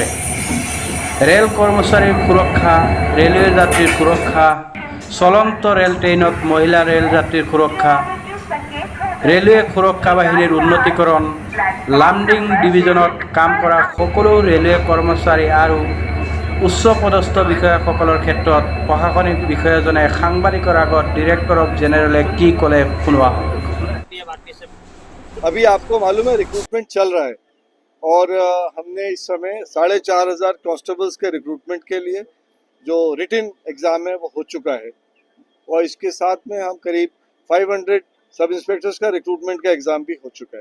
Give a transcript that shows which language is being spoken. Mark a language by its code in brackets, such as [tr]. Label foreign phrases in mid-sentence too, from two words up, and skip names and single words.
[as] ৰেল কৰ্মচাৰীৰ সুৰক্ষা, ৰেলৱে যাত্ৰীৰ সুৰক্ষা, চলন্ত ৰেল ট্ৰেইনত মহিলা ৰেল যাত্ৰীৰ সুৰক্ষা, ৰেলৱে সুৰক্ষা বাহিনীৰ উন্নতিকৰণ, লামডিং ডিভিজনত কাম কৰা সকলো ৰেলৱে কৰ্মচাৰী আৰু উচ্চ পদস্থ বিষয়াসকলৰ ক্ষেত্ৰত প্ৰশাসনিক বিষয়াজনে সাংবাদিকৰ আগত [en] director of general [as] কি ক'লে শুনোৱা হয়। [hi] अभी आपको मालूम है रिक्रूटमेंट चल रहा है और हमने इस समय 4,500 कांस्टेबल्स के रिक्रूटमेंट के लिए जो [en] written exam [hi] है वो हो चुका है और इसके साथ में हम करीब 500 [en] sub inspectors [hi] का रिक्रूटमेंट का एग्ज़ाम भी हो चुका है।